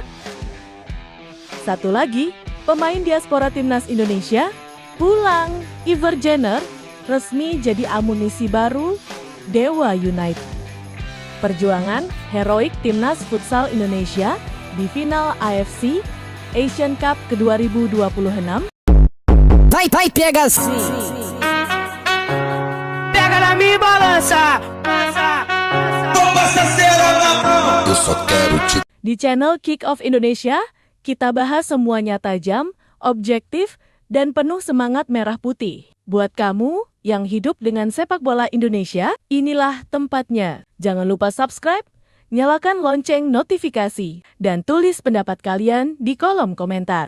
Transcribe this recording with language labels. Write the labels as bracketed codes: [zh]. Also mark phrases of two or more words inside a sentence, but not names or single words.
[id] Satu lagi, pemain diaspora Timnas Indonesia pulang. Iver Jenner resmi jadi amunisi baru Dewa United. Perjuangan heroik Timnas Futsal Indonesia di final AFC Asian Cup ke-2026. [pt] Vai, pega assim. Pega na minha balança. Eu só quero te... [id] Di channel Kick Off Indonesia, kita bahas semuanya tajam, objektif, dan penuh semangat merah putih. Buat kamu yang hidup dengan sepak bola Indonesia, inilah tempatnya. Jangan lupa subscribe, nyalakan lonceng notifikasi, dan tulis pendapat kalian di kolom komentar.